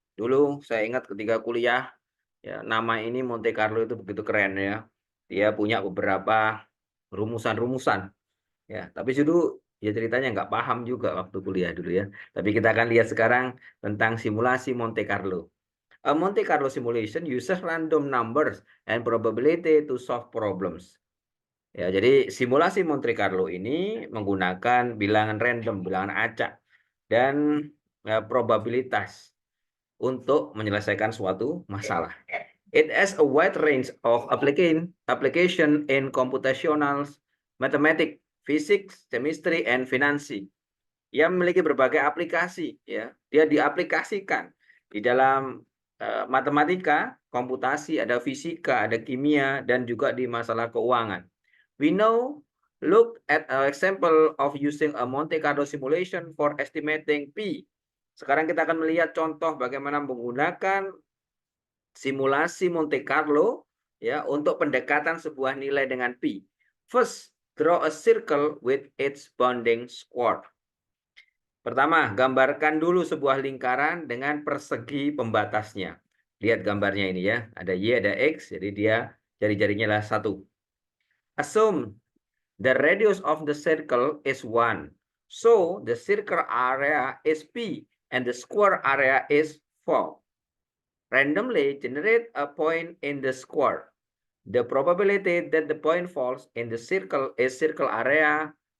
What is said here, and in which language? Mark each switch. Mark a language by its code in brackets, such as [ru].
[id] Dulu saya ingat ketika kuliah, ya, nama ini Monte Carlo itu begitu keren, ya. Dia punya beberapa rumusan-rumusan, ya. Tapi dulu ya ceritanya nggak paham juga waktu kuliah dulu, ya. Tapi kita akan lihat sekarang tentang simulasi Monte Carlo. [en] A Monte Carlo simulation uses random numbers and probability to solve problems. [id] Ya, jadi simulasi Monte Carlo ini menggunakan bilangan random, bilangan acak, dan probabilitas untuk menyelesaikan suatu masalah. [en] It has a wide range of application in computational mathematics, physics, chemistry, and finance. [id] Ia memiliki berbagai aplikasi, ya. Dia diaplikasikan di dalam matematika, komputasi, ada fisika, ada kimia, dan juga di masalah keuangan. [en] We now look at an example of using a Monte Carlo simulation for estimating P. [id] Sekarang kita akan melihat contoh bagaimana menggunakan simulasi Monte Carlo, ya, untuk pendekatan sebuah nilai dengan P. [en] First, draw a circle with its bounding square. [id] Pertama, gambarkan dulu sebuah lingkaran dengan persegi pembatasnya. Lihat gambarnya ini, ya. Ada Y, ada X, jadi dia jari-jarinya adalah 1. [en] Assume the radius of the circle is 1. So, the circle area is P and the square area is 4. Randomly generate a point in the square. The probability that the point falls in the circle is circle area.